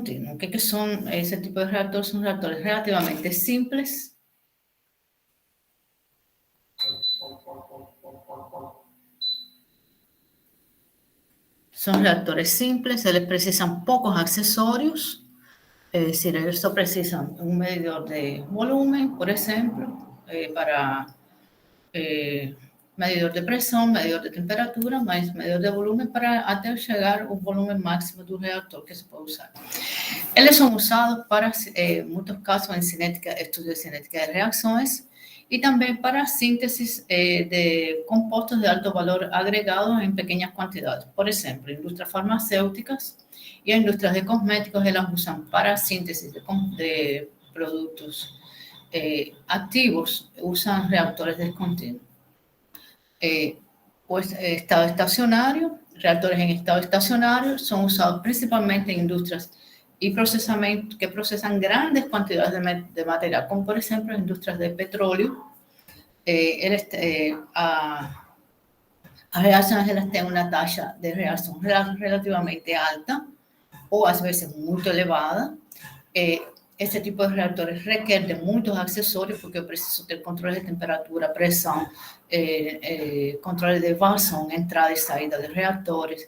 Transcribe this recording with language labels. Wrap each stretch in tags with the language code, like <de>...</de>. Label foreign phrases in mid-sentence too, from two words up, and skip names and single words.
<pt>O que são esse tipo de reatores? São reatores relativamente simples. São reatores simples, eles precisam poucos acessórios.</pt> <es>Es decir,</es> <pt>ellos só precisam um medidor de volume, por exemplo, para medidor de pressão, medidor de temperatura, mas medidor de volume para até chegar ao volume máximo do reator que se pode usar. Eles são usados para, em muitos casos, em cinética, estudos de cinética de reações e também para síntese de compostos de alto valor agregado em pequenas quantidades. Por exemplo, indústrias farmacêuticas e a indústrias de cosméticos, elas usam para síntese de produtos activos,</pt> <es>usan reactores descontinuos. Estado estacionario, reactores en estado estacionario son usados principalmente en industrias y procesamiento que procesan grandes cantidades de material, como por ejemplo industrias de petróleo.</es> <pt>As reações elas têm uma taxa de reação relativamente alta ou às vezes muito elevada. Esse tipo de reatores requer de muitos acessórios, porque eu preciso ter controle de temperatura, pressão, controle de vazão, entrada e saída de reatores.</pt>